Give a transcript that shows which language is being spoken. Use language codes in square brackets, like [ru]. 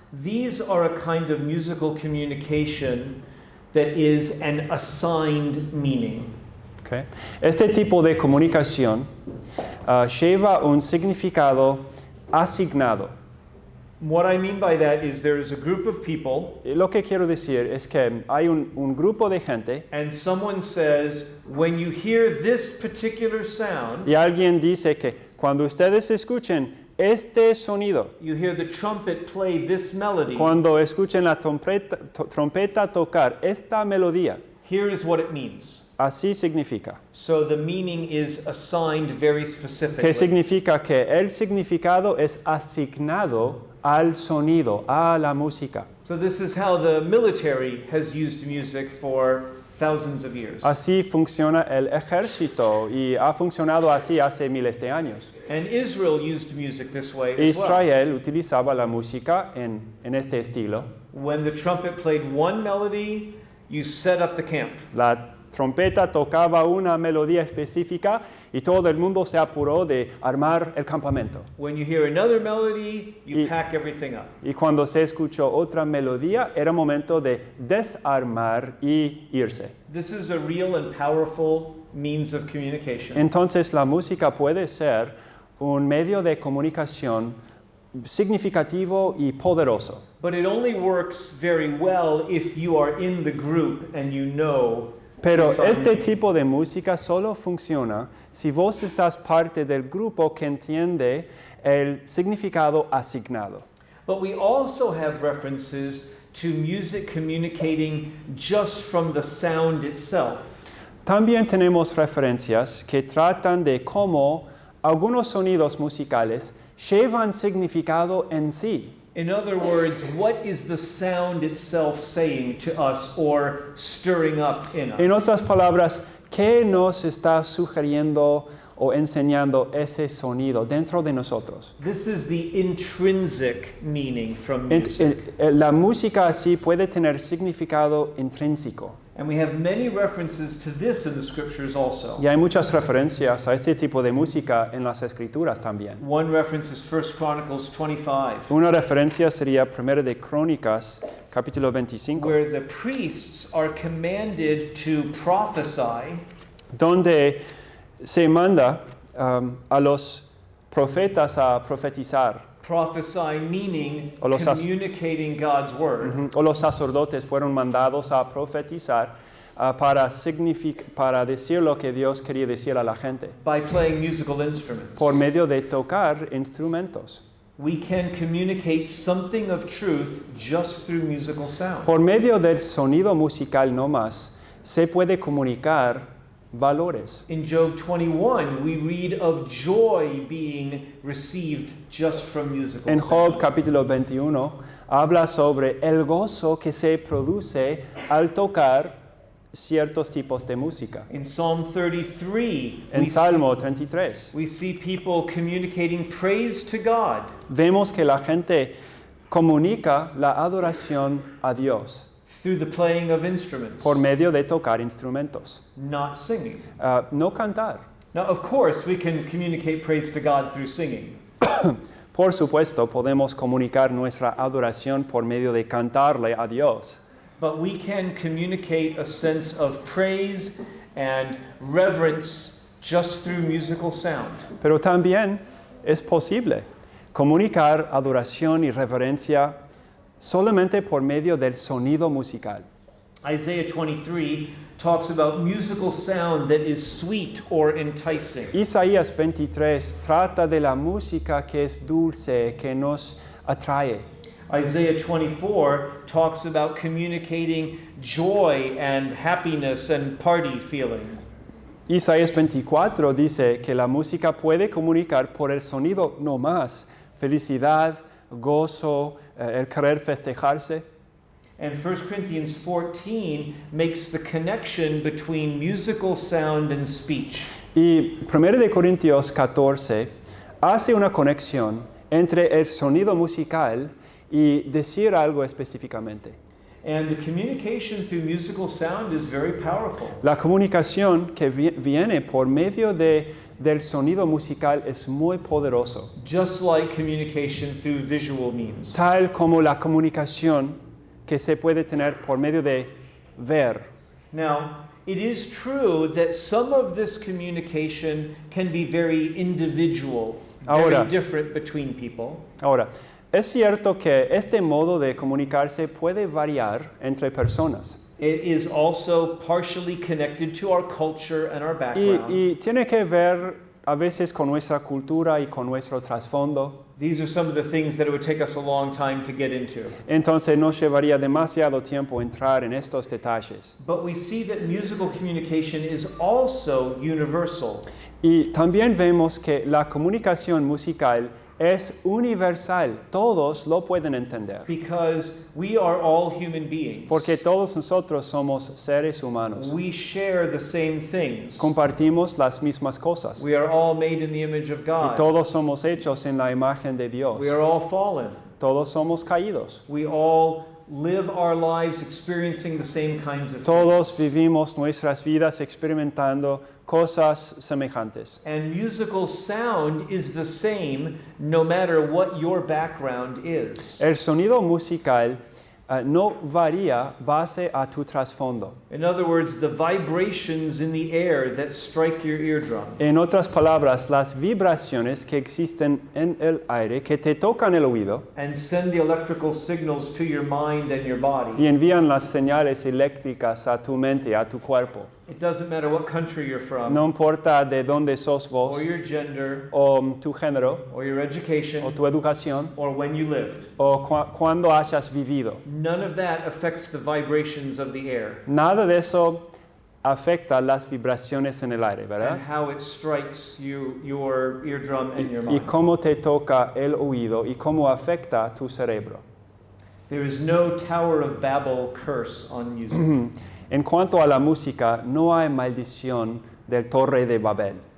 [en] These are a kind of musical communication that is an assigned meaning. Okay. [es] Este tipo de comunicación lleva un significado asignado. [en] What I mean by that is there is a group of people, [es] Lo que quiero decir es que hay un grupo de gente [en] and someone says, when you hear this particular sound, [es] y alguien dice que cuando ustedes escuchen este sonido, [en] you hear the trumpet play this melody, [es] cuando escuchen la trompeta tocar esta melodía, [en] here is what it means. [es] así significa. [en] So the meaning is assigned very [es] Que [en] specifically. [es] significa que el significado es asignado al sonido, a la música. [en] So this is how the military has used music for thousands of years. [es] Así funciona el ejército y ha funcionado así hace miles de años. [en] And Israel used music this way as well. [es] Israel utilizaba la música en este estilo. [en] When the trumpet played one melody, you set up the camp. [es] La trompeta tocaba una melodía específica y todo el mundo se apuró de armar el campamento. [en] When you hear another melody, you [es] Y- [en] pack everything up. [es] Y cuando se escuchó otra melodía, era momento de desarmar y irse. [en] This is a real and powerful means of communication. [es] Entonces la música puede ser un medio de comunicación significativo y poderoso. [en] But it only works very well if you are in the group and you know [es] Pero [en] the [es] este [en] assignment. [es] tipo de música solo funciona si vos estás parte del grupo que entiende el significado asignado. [en] But we also have references to music communicating just from the sound itself. [es] También tenemos referencias que tratan de cómo algunos sonidos musicales llevan significado en sí. [en] In other words, what is the sound itself saying to us or stirring up in us? [es] En otras palabras, ¿qué nos está sugiriendo o enseñando ese sonido dentro de nosotros? [en] This is the intrinsic meaning from [es] En- [en] music. [es] La música así puede tener significado intrínseco. [en] And we have many references to this in the scriptures also. [es] Y hay muchas referencias a este tipo de música en las escrituras también. [en] One reference is 1 Chronicles 25, [es] Una referencia sería 1 de Crónicas, capítulo 25, [en] where the priests are commanded to prophesy, [es] donde se manda a los profetas a profetizar, [en] prophesy meaning [es] O los sac- [en] communicating God's word. [es] o los sacerdotes fueron mandados a profetizar para decir lo que Dios quería decir a la gente, [en] By playing musical instruments. [es] por medio de tocar instrumentos. [en] We can communicate something of truth just through musical sound. [es] Por medio del sonido musical no más, se puede comunicar valores. [en] In Job 21, we read of joy being received just from musical [es] En [en] sound. [es] Job capítulo 21 habla sobre el gozo que se produce al tocar ciertos tipos de música. [en] In Psalm 33, [es] En Salmo 33 [en] we see people communicating praise to God [es] vemos que la gente comunica la adoración a Dios [en] through the playing of instruments, [es] por medio de tocar instrumentos, [en] not singing. [es] no cantar. [en] Now, of course, we can communicate praise to God through singing. [es] Por supuesto, podemos comunicar nuestra adoración por medio de cantarle a Dios. [en] But we can communicate a sense of praise and reverence just through musical sound. [es] Pero también es posible comunicar adoración y reverencia solamente por medio del sonido musical. [en] Isaiah 23 talks about musical sound that is sweet or enticing. [es] Isaías 23 trata de la música que es dulce, que nos atrae. [en] Isaiah 24 talks about communicating joy and happiness and party feeling. [es] Isaías 24 dice que la música puede comunicar por el sonido no más felicidad, gozo, el querer festejarse. [en] And 1 Corinthians 14 makes the connection between musical sound and speech. [es] Y 1 de Corintios 14 hace una conexión entre el sonido musical y decir algo específicamente. [en] And the communication through musical sound is very powerful. [es] La comunicación que viene por medio de del sonido musical es muy poderoso, [en] just like communication through visual means. [es] tal como la comunicación que se puede tener por medio de ver. [en] Now, it is true that some of this communication can be very individual, [es] Ahora. [en] very different between people. [es] Ahora, es cierto que este modo de comunicarse puede variar entre personas [en] It is also partially connected to our culture and our background. [es] y tiene que ver a veces con nuestra cultura y con nuestro trasfondo. [en] These are some of the things that it would take us a long time to get into. [es] Entonces nos llevaría demasiado tiempo entrar en estos detalles. [en] But we see that musical communication is also universal. [es] Y también vemos que la comunicación musical es universal, todos lo pueden entender, [en] Because we are all human beings. [es] porque todos nosotros somos seres humanos. [en] We share the same things. [es] Compartimos las mismas cosas [en] We are all made in the image of [es] y [en] God. [es] todos somos hechos en la imagen de Dios. [en] We are all fallen. [es] Todos somos caídos. [en] We all live our lives experiencing the same kinds of [es] Todos [en] things. [es] vivimos nuestras vidas experimentando cosas semejantes. [en] And musical sound is the same no matter what your background is. [es] El sonido musical no varía base a tu trasfondo. [en] In other words, the vibrations in the air that strike your eardrum. [es] En otras palabras, las vibraciones que existen en el aire que te tocan el oído [en] And send the electrical signals to your mind and your body. [es] y envían las señales eléctricas a tu mente, a tu cuerpo. [en] It doesn't matter what country you're from, [es] No importa de dónde sos vos, [en] or your gender, [es] o tu género, [en] or your education, [es] o tu educación, [en] or when you lived. [es] o cuándo hayas vivido. [en] None of that affects the vibrations of the air [es] Nada de eso afecta las vibraciones en el aire, [en] and [es] ¿verdad? [en] how it strikes your eardrum and your [es] Y [en] mind. [es] cómo te toca el oído y cómo afecta tu cerebro. [en] There is no Tower of Babel curse on music. [es] En cuanto a la música, no hay maldición del Torre de Babel.